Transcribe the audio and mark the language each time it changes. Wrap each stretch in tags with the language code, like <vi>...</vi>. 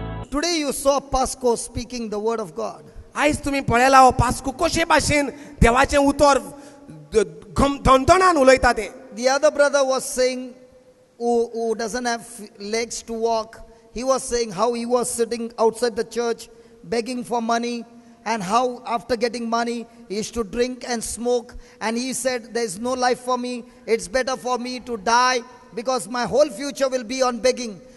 <en>Today you saw Pasco speaking the word of God.</en> <gom>आयज तुम्ही पळयला हो पास्को कशे भाशेन देवाचें उतर धनधनान उलयता ते.</gom> <en>The other brother was saying, who doesn't have legs to walk, he was saying how he was sitting outside the church begging for money, and how after getting money he used to drink and smoke, and he said, there's no life for me, it's better for me to die because my whole future will be on begging.</en>